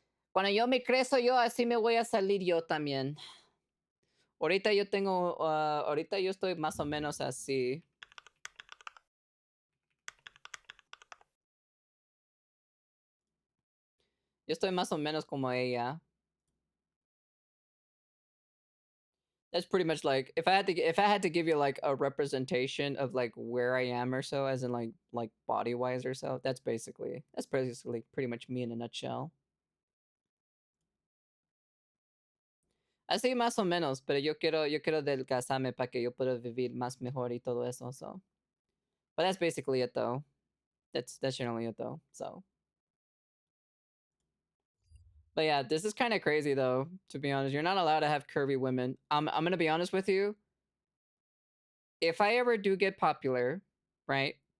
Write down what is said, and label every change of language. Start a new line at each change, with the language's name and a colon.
Spanish: Cuando yo me crezco yo, así me voy a salir yo también. Ahorita yo ahorita yo estoy más o menos así. Yo estoy más o menos como ella.
English: That's pretty much like, if I had to give you like a representation of like where I am or so, as in like body wise or so, that's basically pretty much me in a nutshell.
Spanish: Así más o menos, pero yo quiero adelgazarme para que yo pueda vivir más mejor y todo eso,
English: so. But that's basically it though. That's generally it though, so. But yeah, this is kind of crazy though, to be honest. You're not allowed to have curvy women. I'm gonna be honest with you. If I ever do get popular, right?